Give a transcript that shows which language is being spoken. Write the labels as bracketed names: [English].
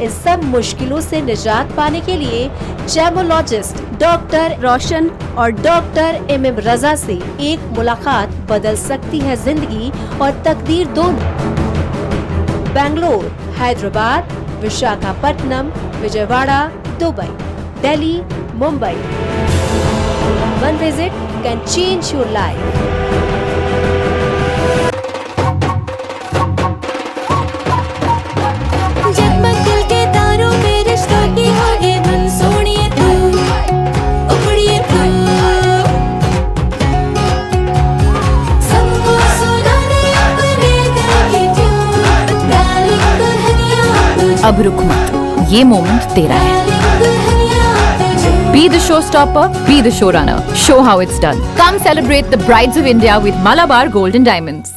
[Hindi] इन सब मुश्किलों से निजात पाने के लिए जेमोलॉजिस्ट डॉक्टर रोशन और डॉक्टर MM रजा से एक मुलाकात बदल सकती है जिंदगी और तकदीर दोनों। Bangalore, Hyderabad, Visakhapatnam, Vijayawada, Dubai, Delhi, Mumbai. [English] One visit can change your life. [Hindi] जगमग दिल के तारों में रिश्तों की होगी धुन, सोनिए तू, उमड़िए तू, सबको सुनाने अपने दिल की ट्यून, डार्लिंग दुल्हनिया तुझे, अब रुक मत, ये मोमेंट तेरा है। डार्लिंग दुल्हनिया तुझे। [English] Be the showstopper, be the showrunner. Show how it's done. Come celebrate the brides of India with Malabar Gold and Diamonds.